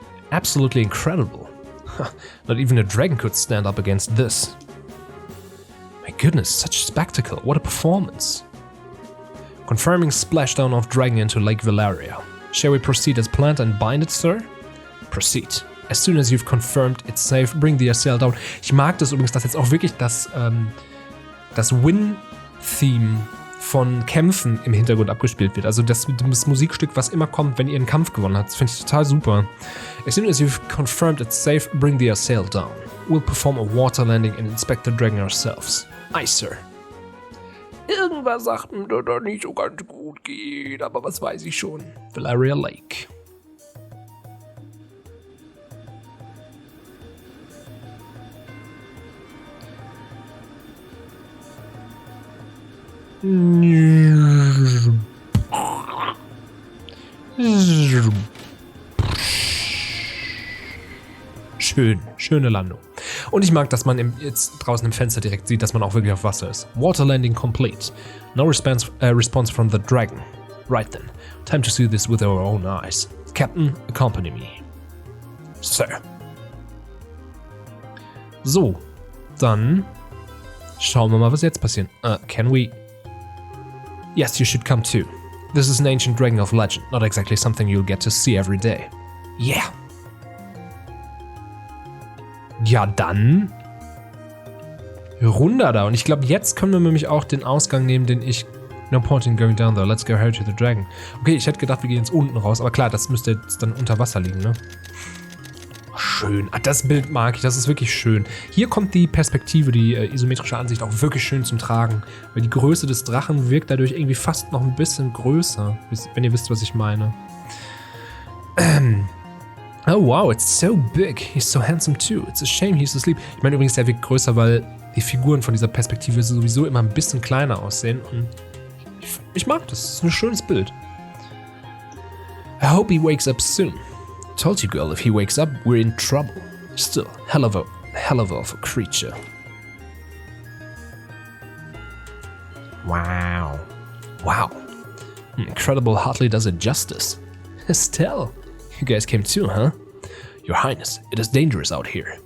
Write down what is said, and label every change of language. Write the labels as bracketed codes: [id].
[en] Absolutely incredible. Not even a dragon could stand up against this. My goodness, such spectacle. What a performance. Confirming splashdown of dragon into Lake Valeria. Shall we proceed as planned and bind it, sir? Proceed. As soon as you've confirmed it's safe, bring the sail down. [de] Ich mag das übrigens, dass jetzt auch wirklich das Win-Theme von Kämpfen im Hintergrund abgespielt wird. Also das Musikstück, was immer kommt, wenn ihr einen Kampf gewonnen habt. Das finde ich total super. [en] As soon as you've confirmed it's safe, bring the sail down. We'll perform a water landing and inspect the dragon ourselves. Aye, sir. [de] Irgendwas sagt mir, dass das nicht so ganz gut geht, aber was weiß ich schon. Valeria Lake. Schöne Landung. Und ich mag, dass man jetzt draußen im Fenster direkt sieht, dass man auch wirklich auf Wasser ist. [en] Water landing complete. No response from the dragon. Right then. Time to see this with our own eyes. Captain, accompany me. Sir. [de] So, dann schauen wir mal, was jetzt passiert. [en] Can we... Yes, you should come too. This is an ancient dragon of legend, not exactly something you'll get to see every day. Yeah. [de] Ja, dann runter da. Und ich glaube, jetzt können wir nämlich auch den Ausgang nehmen, den ich... [en] No point in going down there, let's go hurry to the dragon. [de] Okay, ich hätte gedacht, wir gehen jetzt unten raus, aber klar, das müsste jetzt dann unter Wasser liegen, ne? Schön. Das Bild mag ich, das ist wirklich schön. Hier kommt die Perspektive, die isometrische Ansicht auch wirklich schön zum Tragen. Weil die Größe des Drachen wirkt dadurch irgendwie fast noch ein bisschen größer, wenn ihr wisst, was ich meine. [en] Oh wow, it's so big. He's so handsome too. It's a shame he's asleep. [de] Ich meine übrigens, der wirkt größer, weil die Figuren von dieser Perspektive sowieso immer ein bisschen kleiner aussehen. Und ich mag das. Das ist ein schönes Bild. [en] I hope he wakes up soon. Told you, girl, if he wakes up, we're in trouble. Still, hell of a creature. Wow. Wow. Incredible hardly does it justice. Estelle, you guys came too, huh? Your Highness, it is dangerous out here.